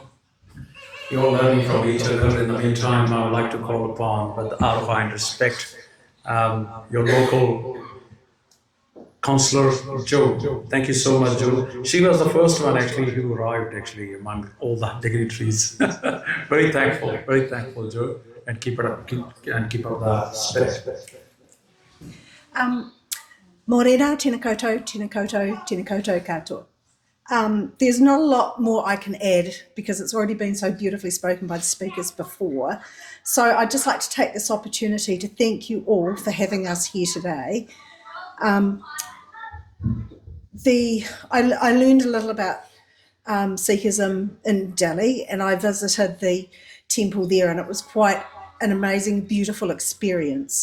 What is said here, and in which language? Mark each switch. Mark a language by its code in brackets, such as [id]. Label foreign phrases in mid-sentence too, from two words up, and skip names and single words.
[en] You're all learning from each other. In the meantime, I would like to call upon, with out of kind respect, your local Councillor Jo. Thank you so much, Jo. She was the first one actually who arrived actually among all the dignitaries. Very thankful, Jo, and keep up the spirit. [mi] Morena, tēnā koutou, tēnā koutou, tēnā koutou katoa. [en] There's not a lot more I can add because it's already been so beautifully spoken by the speakers before. So I'd just like to take this opportunity to thank you all for having us here today. I learned a little about Sikhism in Delhi, and I visited the temple there, and it was quite an amazing, beautiful experience.